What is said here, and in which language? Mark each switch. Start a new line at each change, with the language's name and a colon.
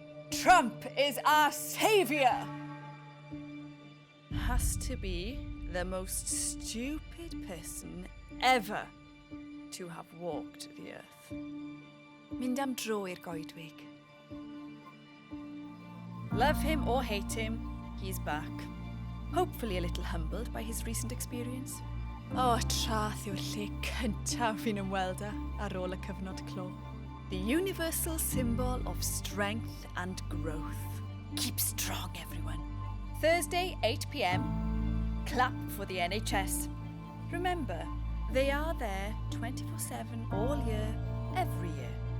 English: Trump is our saviour! Has to be the most stupid person ever to have walked the earth.
Welsh: Mynd am dro i'r goedwig.
English: Love him or hate him, he's back. Hopefully a little humbled by his recent experience.
Welsh: Oh, traeth yw'r lle cyntaf fi'n ymwelda ar ôl y cyfnod clo.
English: The universal symbol of strength and growth. Keep strong, everyone. Thursday, 8 p.m. Clap for the NHS. Remember, they are there 24/7 all year, every year.